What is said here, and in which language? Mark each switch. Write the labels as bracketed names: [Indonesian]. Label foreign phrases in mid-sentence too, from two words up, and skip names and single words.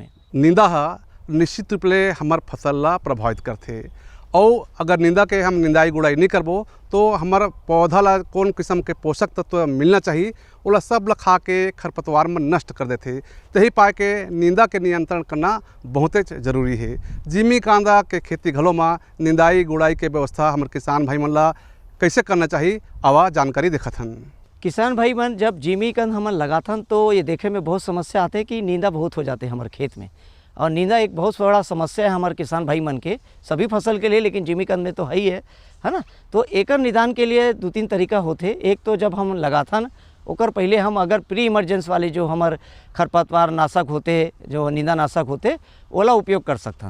[Chhattisgarhi] नींदा निश्चित रूप ले हमार फसल ला प्रभावित करते, और अगर नींदा के हम निंदाई गुड़ाई नहीं करबो तो हमारा पौधा ला कौन किस्म के पोषक तत्व मिलना चाहिए ओला सब ला खा के खरपतवार में नष्ट कर देते। तही पाए के नींदा के नियंत्रण करना बहुत जरूरी है। जिमी कांदा के खेती घलो में निंदाई गुड़ाई के व्यवस्था हमारे किसान भाई मन ला कैसे करना चाहिए, आवा जानकारी देखत हन। किसान भाई मन जब जिमीकंद हमन लगाथन तो ये देखे में बहुत समस्या आते कि नींदा बहुत हो जाते हमारे खेत में, और नींदा एक बहुत बड़ा समस्या है हमारे किसान भाई मन के, सभी फसल के लिए, लेकिन जिमीकंद में तो है ना। तो एकर निदान के लिए 2-3 तरीका होते। एक तो जब हम लगाथन ओकर पहले हम अगर [English] pre emergence [Chhattisgarhi] वाले जो हमार खरपतवार नाशक होते, जो नींदा नाशक होते, ओला उपयोग कर सकथन।